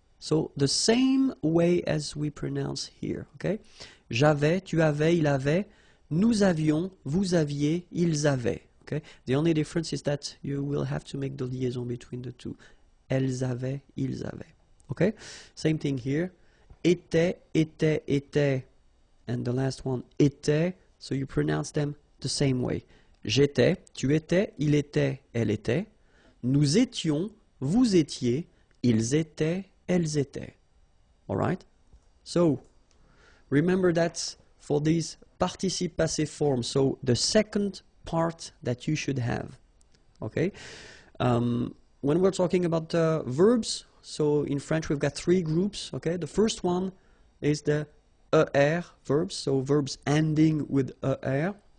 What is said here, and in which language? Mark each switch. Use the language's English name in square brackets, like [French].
[English] So the same way as we pronounce here, okay? [French] J'avais, tu avais, il avait, nous avions, vous aviez, ils avaient. [English] Okay? The only difference is that you will have to make the liaison between the two. [French] Elles avaient, ils avaient. [English] Okay? Same thing here. [French] Était, était, était. [English] And the last one, était. So you pronounce them the same way. [French] J'étais, tu étais, il était, elle était. Nous étions, vous étiez, ils étaient, elles étaient. [English] Alright? So, remember that for these participe passé forms, so the second part that you should have. Okay? When we're talking about verbs, so in French we've got three groups. Okay? The first one is the ER verbs, so verbs ending with ER.